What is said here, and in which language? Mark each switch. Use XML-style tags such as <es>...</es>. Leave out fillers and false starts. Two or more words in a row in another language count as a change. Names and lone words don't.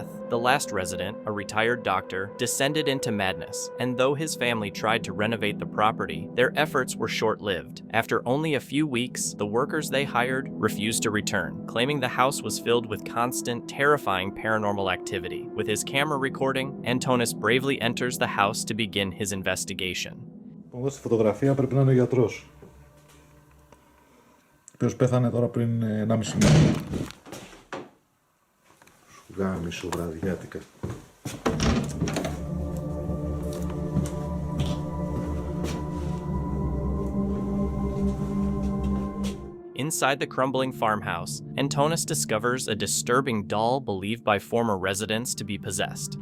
<en>The last resident, a retired doctor, descended into madness, and though his family tried to renovate the property, their efforts were short-lived. After only a few weeks, the workers they hired refused to return, claiming the house was filled with constant, terrifying paranormal activity. With his camera recording, Antonis bravely enters the house to begin his investigation.</en> <el>Εδώ στη φωτογραφία πρέπει να είναι ο γιατρός, ο οποίος πέθανε τώρα πριν 1,5 μήνα. Σου γάμισου βραδιάτικα.</el> <en>Inside the crumbling farmhouse, Antonis discovers a disturbing doll believed by former residents to be possessed.</en>